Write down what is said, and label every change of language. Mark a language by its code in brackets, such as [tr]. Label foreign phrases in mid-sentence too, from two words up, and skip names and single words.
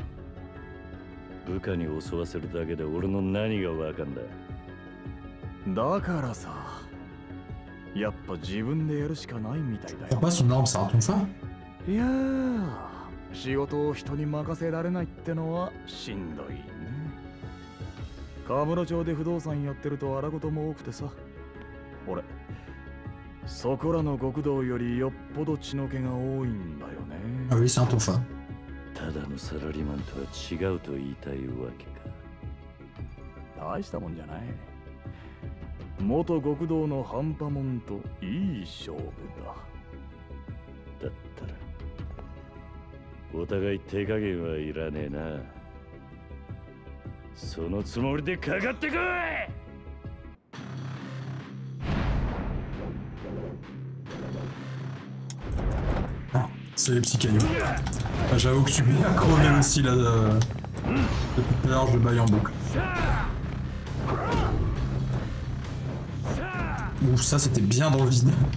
[ja] 部下に襲わせるだけで俺の何がわかんだ。だからさ、やっぱ自分でやるしかないみたいだよ。 [fr] Pourquoi son arme ça retourne ça? [ja] いやー、仕事を人に任せられないってのはしんどいね。河村町で不動産やってると荒事も多くてさ、俺そこらの極道よりよっぽど血の気が多いんだよね。 [fr] Ah oui, c'est un tonfa. [ja] ただのサラリーマンとは違うと言いたいわけか。大したもんじゃない。元極道の半端もんといい勝負だ。だったらお互い手加減はいらねえな。そのつもりでかかってこい。 [fr] C'est les petits cailloux. Ah, j'avoue que tu m'y as crevé aussi là. Depuis tout à l'heure, je baille en boucle. Ouf, ça c'était bien dans le vide.